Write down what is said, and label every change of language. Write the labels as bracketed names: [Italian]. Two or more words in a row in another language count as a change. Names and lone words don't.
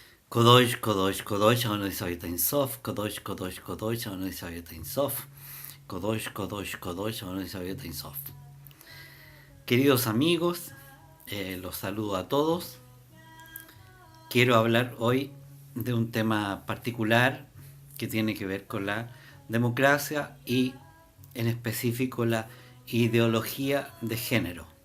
[Spanish] Kodosh, Kodosh, Kodosh, Anunisayet Ein Sof, Kodosh, Kodosh, Kodosh, Anunisayet Ein Sof, Kodosh, Kodosh, Kodosh, Anunisayet Ein Sof. Queridos amigos, los saludo a todos. Quiero hablar hoy de un tema particular que tiene que ver con la democracia y en específico la ideología de género.